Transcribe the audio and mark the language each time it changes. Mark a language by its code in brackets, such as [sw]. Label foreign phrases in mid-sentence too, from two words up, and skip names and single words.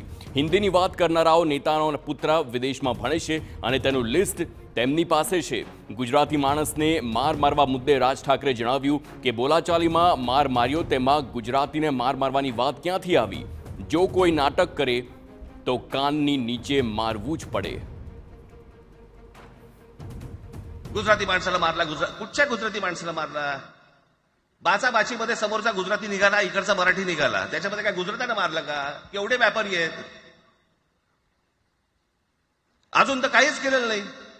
[gu] હિન્દીની વાત કરનારાઓ નેતાનો પુત્ર વિદેશમાં ભણે છે અને તેનું લિસ્ટ તેમની પાસે છે. ગુજરાતી માણસને માર મારવા મુદ્દે રાજ ઠાકરે જણાવ્યું કે બોલાચાલીમાં માર માર્યો, તેમાં ગુજરાતીને માર મારવાની વાત ક્યાંથી આવી? જો કોઈ નાટક કરે તો કાનની નીચે મારવું જ પડે. [mr] गुजराती माणसाला मारला, कुठच्या गुजराती माणसाला मारला? बाचाबाचीमध्ये समोरचा गुजराती निघाला, इकडचा मराठी निघाला, त्याच्यामध्ये काय गुजरात्यानं मारलं का? केवढे व्यापारी आहेत, अजून तर काहीच केलेलं नाही.